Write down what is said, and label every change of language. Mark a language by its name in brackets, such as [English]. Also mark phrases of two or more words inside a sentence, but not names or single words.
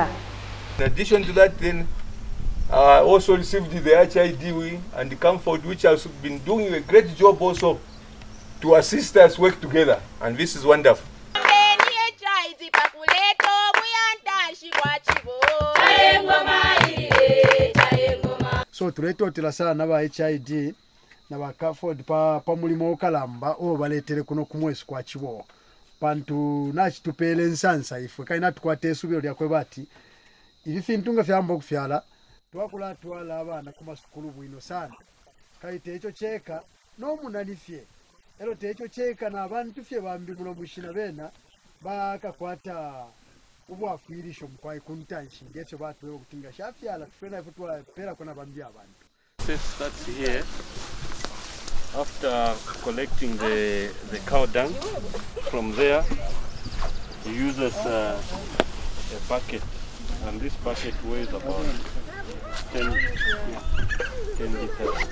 [English] In addition to that, then, I also received the HID and the CAFOD, which has been doing a great job also to assist us work together, and this is wonderful. [Bemba] So tuletotera sana ba HID na ba CAFOD pa mulimo okalamba obaletere kuno kumwesi kwa chibo pantu nachitupele nsansa ifwe kaina tukwate esubiro lya kwebati ibifintunga fyambo kufyala twakula twala abana kuma sukulu bwino sana kaite echo cheka no munalifye ero techo cheka na abantu fye bambi mulo bushina bena bakakwata ubwafirisho mkwai kuntanshi ngecho batu bwo kutinga shafyala tufena futwa pera kona bambia abantu. [English] That's here. After collecting the cow dung, from there he uses a bucket, and this bucket weighs about 10 liters.